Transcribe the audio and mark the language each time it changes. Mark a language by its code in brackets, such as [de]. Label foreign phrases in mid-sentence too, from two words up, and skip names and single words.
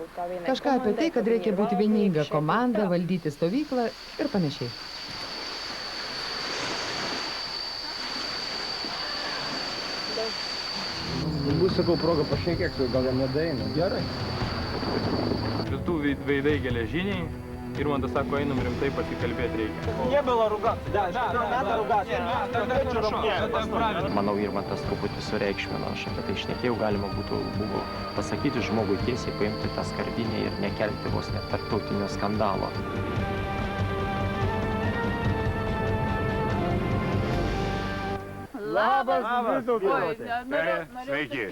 [lt] Kažką apie tai, kad reikia būti vieninga komanda, valdyti stovyklą ir panašiai. Bus, sakau, proga pašnekėk, gal jam nedaina. Gerai. Rytų veidai geležiniai. Irmantas sako, einam rimtai pasikalbėti reikia. [ru] Не было ругаться. Да, надо ругаться. [lt] Manau, Irmantas truputį sureikšmino, aš apie tai šnekėjau, galima buvo pasakyti žmogui tiesiai, paimti tą skardinę ir nekelti vos net tarptautinio skandalo. Labas, sveiki.